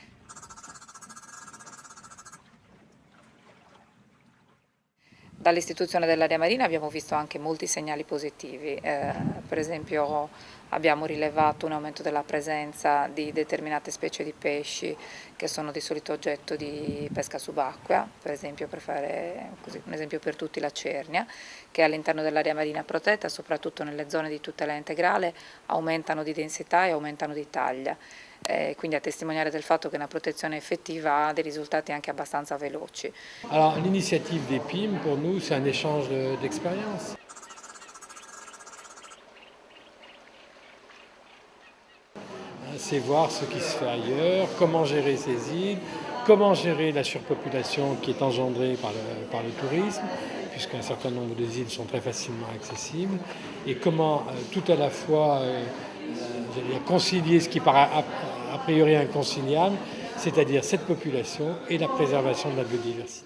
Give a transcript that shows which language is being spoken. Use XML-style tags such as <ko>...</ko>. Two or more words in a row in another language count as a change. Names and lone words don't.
<it>Dall'istituzione dell'area marina abbiamo visto anche molti segnali positivi, per esempio abbiamo rilevato un aumento della presenza di determinate specie di pesci che sono di solito oggetto di pesca subacquea, per esempio, per fare così, un esempio per tutti, la cernia, che all'interno dell'area marina protetta, soprattutto nelle zone di tutela integrale, aumentano di densità e aumentano di taglia. Quindi a testimoniare del fatto che una protezione effettiva ha des risultati anche abbastanza veloci.</it> <fr>Alors l'initiative des PIM, pour nous, c'est un échange d'expériences. C'est voir ce qui se fait ailleurs, comment gérer ces îles, comment gérer la surpopulation qui est engendrée par le tourisme, puisqu'un certain nombre des îles sont très facilement accessibles, et comment tout à la fois concilier ce qui paraît a priori inconciliable, c'est-à-dire cette population et la préservation de la biodiversité.</fr>